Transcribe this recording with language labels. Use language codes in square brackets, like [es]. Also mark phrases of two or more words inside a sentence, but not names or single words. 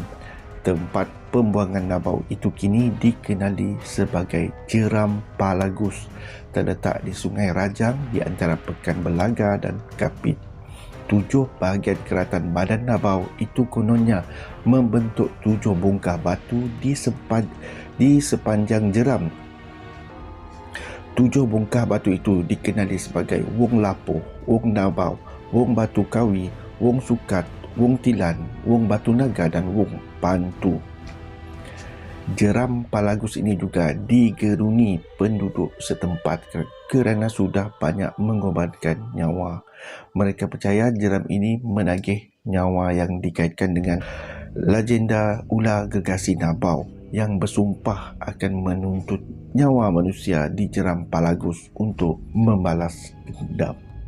[ms] Tempat pembuangan Nabau itu kini dikenali sebagai Jeram Palagus, terletak di Sungai Rajang di antara Pekan Belaga dan Kapit. 7 bahagian keratan badan Nabau itu kononnya membentuk 7 bongkah batu di sepanjang jeram. 7 bongkah batu itu dikenali sebagai Wong Lapuh, Wong Nabau, Wong Batu Kawi, Wong Sukat, Wong Tilan, Wong Batu Naga dan Wong Pantu. Jeram Palagus ini juga digeruni penduduk setempat kerana sudah banyak mengorbankan nyawa. Mereka percaya jeram ini menagih nyawa yang dikaitkan dengan legenda ular gergasi Nabau yang bersumpah akan menuntut nyawa manusia di jeram Palagus untuk membalas dendam.